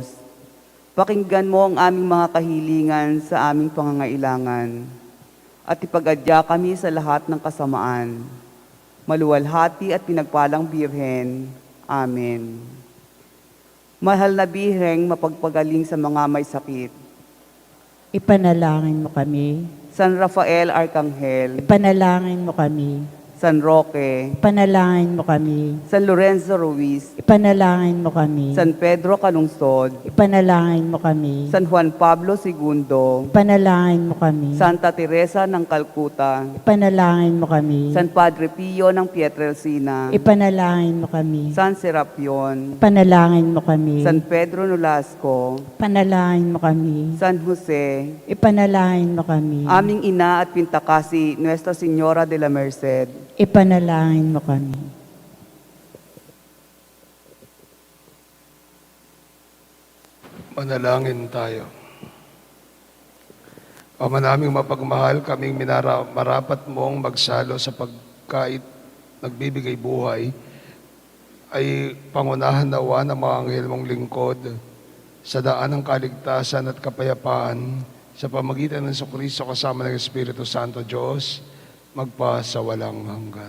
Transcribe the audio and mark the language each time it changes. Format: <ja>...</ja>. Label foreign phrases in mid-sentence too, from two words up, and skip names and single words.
<tl>Pakinggan mo ang aming mga kahilingan sa aming pangangailangan at ipag-adya kami sa lahat ng kasamaan. Maluwalhati at pinagpalang Birhen. Amen. Mahal na Birheng, mapagpagaling sa mga may sakit. Ipanalangin mo kami. San Rafael Arcangel, Ipanalangin mo kami. San Roque, Ipanalangin mo kami. San Lorenzo Ruiz, Ipanalangin mo kami. San Pedro Calungsod, Ipanalangin mo kami. San Juan Pablo II, Ipanalangin mo kami. Santa Teresa ng Calcutta, Ipanalangin mo kami. San Padre Pio ng Pietrelcina, Ipanalangin mo kami. San Serapion, Ipanalangin mo kami. San Pedro Nolasco, Ipanalangin mo kami. San Jose, Ipanalangin mo kami. aming ina at pintakasi, Nuestra Señora de la Merced, Ipanalangin mo kami. Manalangin tayo. Ama naming mapagmahal, kaming marapat mong magsalo sa pagkait nagbibigay buhay, ay pangunahan nawa ng mga anghel mong lingkod sa daan ng kaligtasan at kapayapaan sa pamagitan ng Jesucristo kasama ng Espiritu Santo Diyos, magpa sa walang hanggan.</tl>